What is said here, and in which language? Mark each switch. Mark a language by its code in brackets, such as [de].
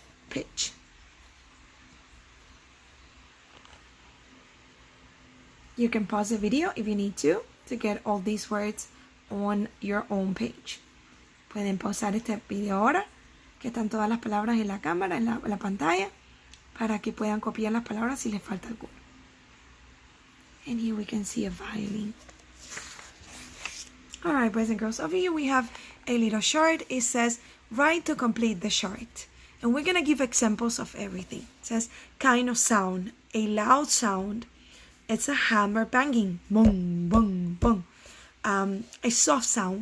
[en] Pitch. You can pause the video if you need to get all these words on your own page. [es] Pueden pausar este video ahora, que están todas las palabras en la cámara, en la pantalla, para que puedan copiar las palabras si les falta alguna. [en] And here we can see a violin. Alright, boys and girls, over here we have a little chart. It says, write to complete the chart. And we're going to give examples of everything. It says, kind of sound, a loud sound. It's a hammer banging, boom, boom, boom. A soft sound.